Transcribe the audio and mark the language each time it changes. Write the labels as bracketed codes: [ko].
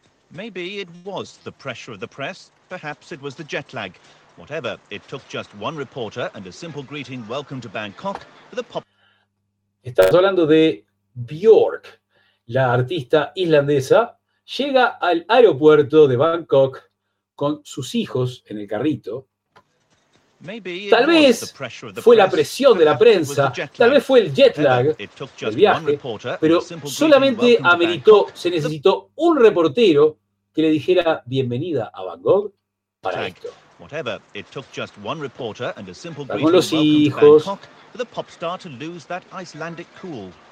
[en] Maybe it was the pressure of the press, perhaps it was the jet lag. Whatever, it took just one reporter and a simple greeting, welcome to Bangkok, for the pop... [es] Estamos hablando de Björk, la artista islandesa, llega al aeropuerto de Bangkok con sus hijos en el carrito. Tal vez fue la presión de la prensa, tal vez fue el jet lag, el viaje, pero solamente ameritó, se necesitó un reportero que le dijera bienvenida a Bangkok para esto. [en] Whatever, it took just one reporter and a simple greeting to Bangkok for the pop star to lose that Icelandic cool.